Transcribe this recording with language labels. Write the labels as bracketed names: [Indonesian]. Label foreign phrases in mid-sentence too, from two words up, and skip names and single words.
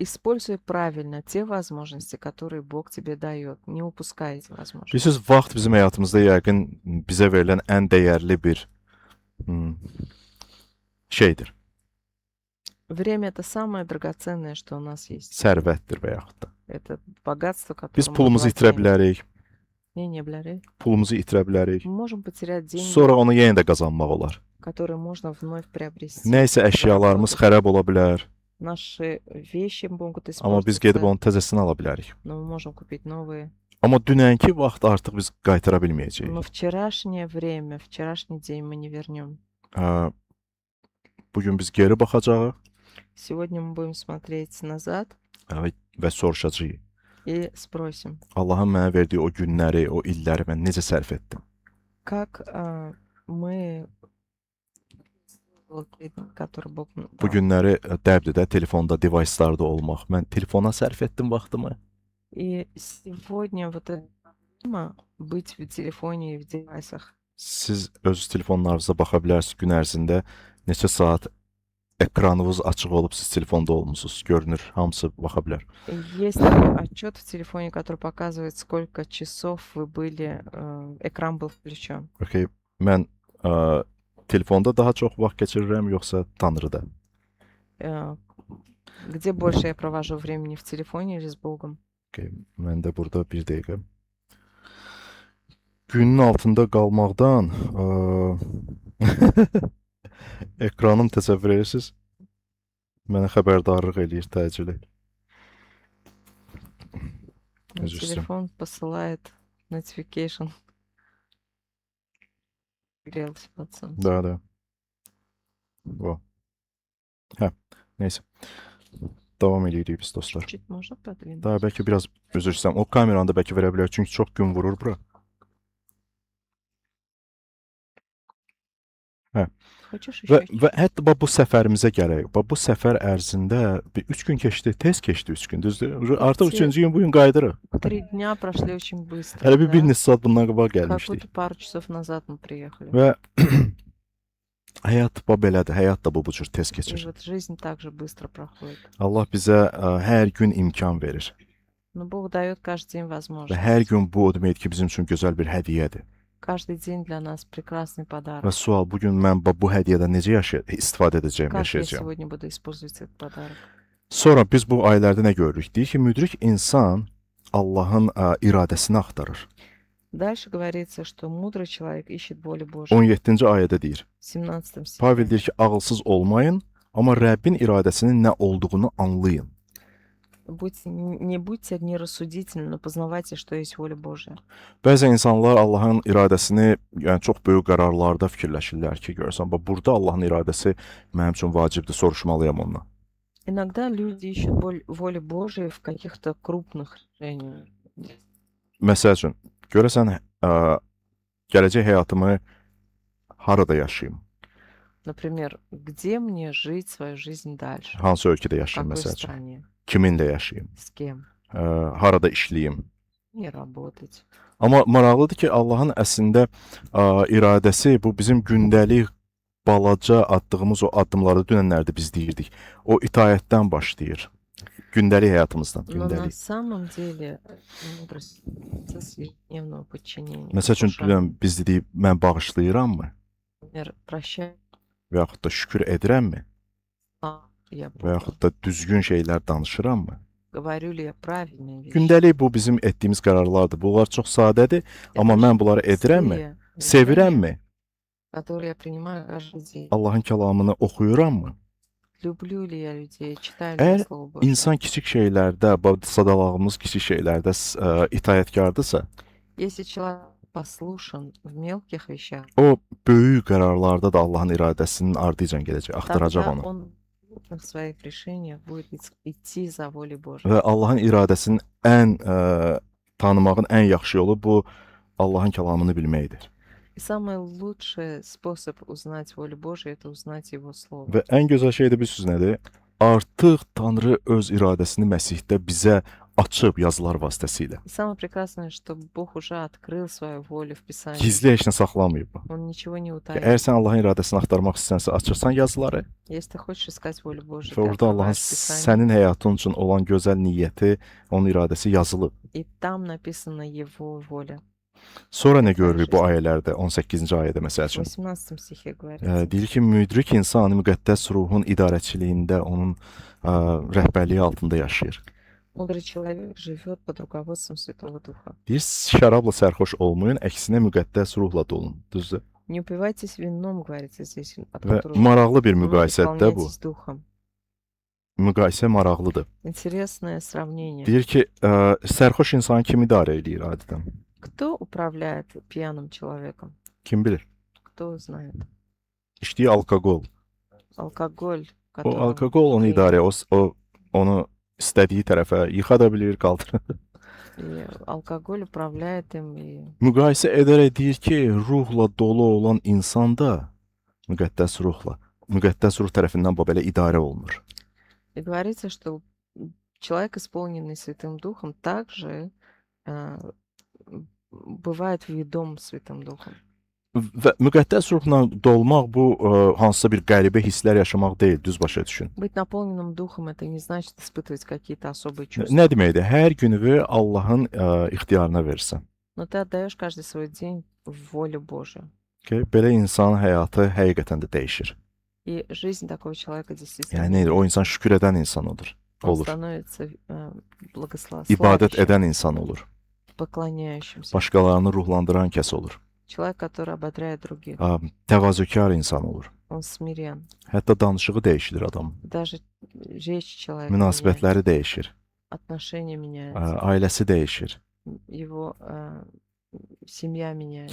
[Russian] Используй правильно те возможности, которые Бог тебе дает. Не упускай эти возможности. [Azerbaijani] Bilirsiniz, vaxt bizim həyatımızda yəqin bizə verilən ən dəyərli bir şeydir, [Russian] Время — это самое драгоценное, что у нас есть. [Azerbaijani] sərvətdir və yaxud da. [Russian] Это bогатство, [Azerbaijani] Biz [Russian] которым мы [Azerbaijani] pulumuzu itirə [Russian] владеем. [Azerbaijani] bilərik, Не бляри. pulumuzu itirə bilərik. [Russian] Мы можем потерять деньги, [Azerbaijani] Sonra onu yenə də qazanmaq olar. [Russian] которые можно вновь приобрести. [Azerbaijani] Nəysə əşyalarımız xərab ola bilər, [Russian] Наши вещи могут [Azerbaijani] amma biz gedib [Russian] испортиться, [Azerbaijani] onu təzəsini ala bilərik. [Russian] но мы можем купить новые. [Azerbaijani] Amma dünənki vaxtı artıq biz qaytara bilməyəcəyik. [Russian] Но vчерашнее время, вчерашний день мы не вернем. [Azerbaijani] Bu gün biz geri baxacağıq [Russian] Сегодня мы будем смотреть назад [Azerbaijani] və soruşacağıq. [Russian] и спросим, [Azerbaijani] Allahın mənə verdiyi o günləri, o illəri mən necə sərf etdim? [Russian] как мы, который Бог нам [Azerbaijani] Bu [Russian] дал. [Azerbaijani] günləri dəbdir də telefonda, device'larda olmaq. Mən telefona sərf etdim vaxtımı. [Russian] И сегодня вот это тема быть в телефоне и в девайсах. [Azerbaijani] Siz öz telefonlarınıza baxa bilərsiniz gün ərzində neçə saat ekranınız açıq olub siz telefonda olmusunuz. Görünür, hamısı baxa bilər. [Russian] Есть такой отчет в телефоне, который показывает, сколько часов вы были, экран был включен. [Azerbaijani] Okay, mən telefonda daha çox vaxt keçirirəm yoxsa Tanrıda? [Russian] Где больше я провожу времени, в телефоне или с Богом? [Azerbaijani] Okay, mən də burada bir dəqiqə. Günün altında qalmaqdan ekranım təsəvvür edirsiniz? Mənə xəbərdarlıq eləyir təcili. [Russian] Ну, [Azerbaijani] Üzr istəyirəm. [Russian] телефон посылает notification. Грелся под солнцем. [Azerbaijani] Da. O. Hə, neysə. Davam edirik biz dostlar. [Russian] Чуть-чуть можно подвинуть? [Azerbaijani] Daha bəlkə biraz üzr istəyirəm. O kameranı da bəlkə verə bilər çünki çox gün vurur bura. [Russian] Хочешь [Azerbaijani] Və, [Russian] еще? [Azerbaijani] və hətta bax bu səfərimizə gələk. Bax bu səfər ərzində bir 3 gün keçdi, tez keçdi 3 gün, düzdür? Artıq 3-cü gün bu gün qayıdırıq. [Russian] 3 дня прошли очень быстро. [Azerbaijani] Hələ bir [Russian] да? [Azerbaijani] neçə saat bundan qabaq [Russian] Как [Azerbaijani] gəlmişdik. [Russian] будто пару часов назад мы приехали. [Azerbaijani] Və həyat bax belədir. Həyat da bu cür tez [Russian] И [Azerbaijani] keçir. [Russian] вот жизнь также bыстро проходит. [Azerbaijani] Allah bizə hər gün imkan verir. [Russian] Но Бог dает каждый день [Azerbaijani] Və [Russian] возможность. [Azerbaijani] hər gün bu o deməkdir ki, bizim üçün gözəl bir hədiyyədir. [Russian] Каждый день для нас прекрасный [Azerbaijani] Və [Russian] подарок. [Azerbaijani] sual, bu gün mən bax bu hədiyyədən necə istifadə edəcəyəm, [Russian] Как я [Azerbaijani] yaşayacağam? [Russian] сегодня буду использовать этот подарок? [Azerbaijani] Sonra biz bu ayələrdə nə görürük? Deyir ki, müdrik insan Allahın iradəsini axtarır. [Russian] Dальше говорится, что мудрый человек ищет волю Божью. [Azerbaijani] 17-ci ayədə deyir. [Russian] В 17 [Azerbaijani] Pavel [Russian] стихе. [Azerbaijani] deyir ki, ağılsız olmayın, amma Rəbbin iradəsinin nə olduğunu anlayın. [Russian] Не будьте нерассудительны, но познавайте, что есть воля Божья. [Azerbaijani] Bəzən insanlar Allahın iradəsini, yəni çox böyük qərarlarda fikirləşirlər ki, görürsən, bax burada Allahın iradəsi mənim üçün vacibdir, soruşmalıyam ondan. [Russian] Иногда люди ищут волю Божию в каких-то крупных решениях. [Azerbaijani] Məsəl üçün, görəsən, gələcək həyatımı harada yaşayım? [Russian] Например, где мне жить свою жизнь дальше? [Azerbaijani] Hansı ölkədə [Russian] В [Azerbaijani] yaşayım [Russian] какой [Azerbaijani] məsəl üçün? [Russian] стране? [Azerbaijani] Kiminlə yaşayım? [Russian] С кем? [Azerbaijani] Harada işləyim? [Russian] И работать. [Azerbaijani] Amma maraqlıdır ki, Allahın əslində iradəsi bu bizim gündəlik balaca atdığımız o addımlarda dünənlərdə biz deyirdik. O itaətdən başlayır. Gündəlik həyatımızdan, [Russian] Но на [Azerbaijani] gündəlik. [Russian] самом деле мудрость — процесс ежедневного подчинения. [Azerbaijani] Məsəl üçün [Russian] послушания. [Azerbaijani] dünən biz dedik, mən bağışlayırammı? [Russian] Например, прощай, [Azerbaijani] Və yaxud da şükür edirəmmi? [Russian] я [Azerbaijani] Və [Russian] Бога. [Azerbaijani] yaxud da düzgün şeylər danışırammı? [Russian] Говорю ли я правильные вещи? [Azerbaijani] Gündəlik bu bizim etdiyimiz qərarlardır. Bunlar çox sadədir, amma mən bunları edirəmmi? [Russian] Простые решения, [Azerbaijani] Sevirəmmi? [Russian] которые я принимаю каждый день. [Azerbaijani] Allahın kəlamını oxuyurammı? [Russian] Люблю ли я людей, читаю ли [Azerbaijani] Əgər [Russian] я Слово Божье? [Azerbaijani] İnsan kiçik şeylərdə, sadalığımız kiçik şeylərdə itaətkardırsa, [Russian] Если человек послушан в мелких вещах, [Azerbaijani] o böyük qərarlarda da Allahın iradəsinin ardıcan gedəcək, axtaracaq [Russian] тогда [Azerbaijani] onu. [Russian] он в крупных своих решениях будет идти за волей Божьей. [Azerbaijani] Və Allahın iradəsinin ən tanımağın ən yaxşı yolu bu Allahın kəlamını bilməkdir. [Russian] И самый лучший способ узнать волю Божью — это узнать Его Слово. [Azerbaijani] Və ən gözəl şey də bilirsiniz nədir? Artıq Tanrı öz iradəsini Məsihdə bizə açıb yazılar vasitəsilə. [Russian] И самое прекрасное, что Бог уже открыл свою волю в Писании. [Azerbaijani] Gizli heç nə saxlamayıb. [Russian] Он nичего не [Azerbaijani] Əgər [Russian] утаил. [Azerbaijani] sən Allahın iradəsini axtarmaq istəsən, açırsan yazıları [Russian] Если ты хочешь искать волю Божию, [Azerbaijani] və [Russian] ты [Azerbaijani] orada Allahın [Russian] открываешь Писание, [Azerbaijani] sənin həyatın üçün olan gözəl niyyəti, onun iradəsi yazılıb. [Russian] и там написана Его воля. [Azerbaijani] Sonra nə Svetlər görürük bu [Russian] жизни. [Azerbaijani] ayələrdə, 18-ci ayədə məsəl [Russian] В [Azerbaijani] üçün? [Russian] 18 стихе говорится. [Azerbaijani] Deyir ki, müdrik insan müqəddəs ruhun idarəçiliyində, onun rəhbərliyi altında yaşayır. Мудрый человек живет под руководством Святого Духа. Deyir, şərabla sərxoş olmayın, əksinə müqəddəs ruhla dolun. Düzdür? [Russian] Не упивайтесь вином, говорится здесь, от [Azerbaijani] Və [Russian] которого [Azerbaijani] maraqlı bir [Russian] но [Azerbaijani] müqayisədir bu. [Russian] наполняйтесь Духом. [Azerbaijani] Müqayisə maraqlıdır. [Russian] Интересное сравнение. [Azerbaijani] Deyir ki, sərxoş insan kim idarə edir adətən? [Russian] Кто uправляет пьяным человеком? [Azerbaijani] Kim bilir? [Russian] Кто знает? [Azerbaijani] İçdiyi alkoqol. Alkogol, O [Russian] которым [Azerbaijani] alkoqol onu [Russian] принял. [Azerbaijani] idarə, o onu istədiyi tərəfə yıxa da bilir, qaldıra. [Russian] И алкоголь управляет им. И [Azerbaijani] Müqayisə edərək deyir ki, ruhla dolu olan insan da müqəddəs ruh tərəfindən bu belə idarə olunur. [Russian] И говорится, что человек, исполненный Святым Духом, также бывает ведом Святым Духом. [Azerbaijani] Və müqəddəs ruhla dolmaq bu hansısa bir qəribə hisslər yaşamaq deyil, düz başa düşün. [Russian] Быть наполненным Духом — это не значит испытывать какие-то особые чувства. [Azerbaijani] Nə deməkdir? Hər gününü Allahın ixtiyarına verirsən. [Russian] Но ты отдаешь каждый свой день в волю Божию. [Azerbaijani] Okay? Belə insanın həyatı həqiqətən də dəyişir. [Russian] И жизнь такого человека действительно [Azerbaijani] Yəni nədir? O insan şükür edən insan olur. [Russian] он [Azerbaijani] Olur. [Russian] становится [Azerbaijani] İbadət [Russian] благословляющим, [Azerbaijani] edən insan olur. [Russian] поклоняющимся. [Azerbaijani] Başqalarını ruhlandıran kəs olur. [Russian] Человек, который ободряет других. [Azerbaijani] Təvazökar insan olur. [Russian] Он смирен. [Azerbaijani] Hətta danışığı dəyişir adam. [Russian] Даже речь человека меняется. [Azerbaijani] Münasibətləri dəyişir. [Russian] Отношения меняются. [Azerbaijani] Ailəsi dəyişir. [Russian] Его семья меняется.